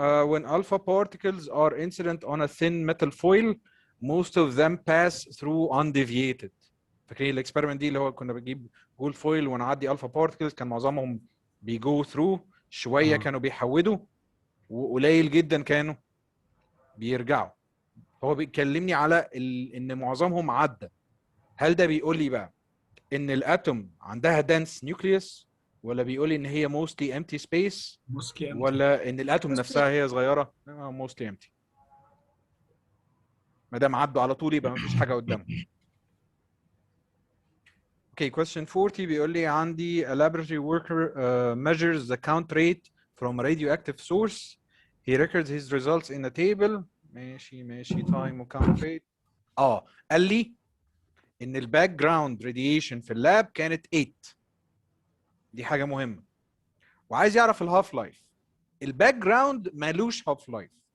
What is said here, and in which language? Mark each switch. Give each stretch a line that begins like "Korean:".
English: When alpha particles are incident on a thin metal foil, most of them pass through undeviated.
Arabic: فاكرين الاكسبيرمنت دي اللي هو كنا بنجيب جول فويل ونعدي الفا بارتكلز، كان معظمهم بيجو ثرو، شويه كانوا بيحودوا وقليل جدا كانوا بيرجعوا. هو بيكلمني على ان معظمهم عدى. هل ده بيقول لي بقى ان الاتوم عندها دنس نيوكليوس، ولا بيقول لي ان هي موستلي امتي سبيس، ولا ان الاتوم نفسها هي صغيره؟ موستلي امتي. ما دام عدوا على طول يبقى ما فيش حاجه قدامهم.
English: Okay, question 40
Arabic: بيقول لي عندي
English: a laboratory worker measures the count rate from a radioactive source. He records his results in a table.
Arabic: ماشي
English: time و count rate.
Arabic: قال لي ان الباك جراوند راديشن في اللاب كانت 8. دي حاجه مهمه. وعايز يعرف الهاف لايف. الباك جراوند مالوش هاف لايف.